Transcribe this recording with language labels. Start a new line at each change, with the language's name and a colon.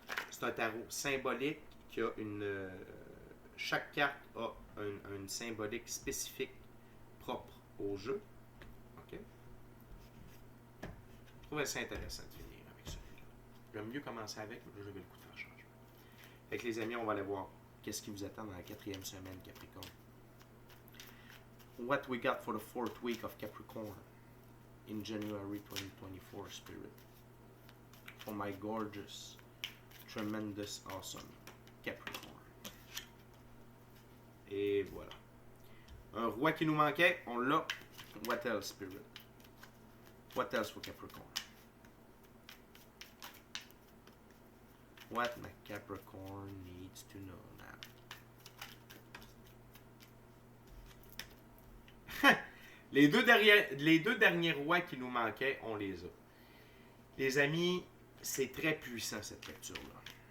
French: C'est un tarot symbolique qui a chaque carte a une symbolique spécifique propre au jeu. OK? Je trouve assez intéressant de finir avec celui-là. J'aime mieux commencer avec, mais là, j'avais le coup de faire changement. Fait que les amis, on va aller voir qu'est-ce qui vous attend dans la 4e semaine, Capricorne.
English: What we got for the 4th week of Capricorn in January 2024, Spirit. For my gorgeous, tremendous, awesome Capricorn.
French: Et voilà. Un roi qui nous manquait, on l'a.
English: What else, Spirit? What else for Capricorn? What my Capricorn needs to know now.
French: les deux derniers rois qui nous manquaient, on les a. Les amis, c'est très puissant cette lecture-là.